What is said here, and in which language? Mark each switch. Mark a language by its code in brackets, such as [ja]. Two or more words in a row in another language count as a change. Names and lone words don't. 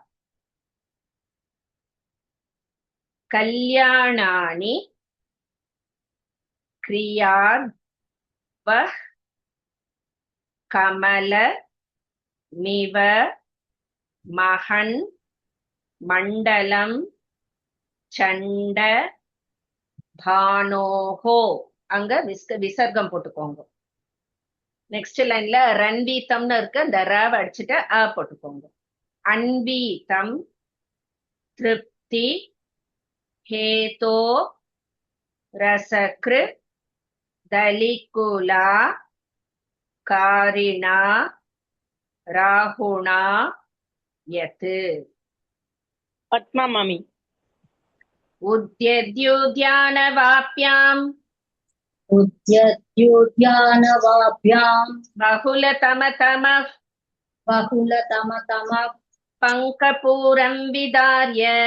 [sa] कल्याणानि क्रियाद्वः कमल मिव महन् मण्डलं चण्ड भानोहो. [ta] அங்க விசர்க்கம் போட்டுக்கோங்க. நெக்ஸ்ட் லைன்ல ரன்வீத்தம்னு இருக்கு, அந்த ரவ அடிச்சுட்டு அ போட்டுக்கோங்க. [sa] अन्वीतं तृप्ति हेतो रसक्रु तलिकुला कारिणा रागुणा यत्. [ta] பத்மா மாமி. [sa] உத்யத்யுத்யானவாப்யாம் उद्यद्युद्यानवाभ्याम् बहुलतमतमः पङ्कपूरं विदार्य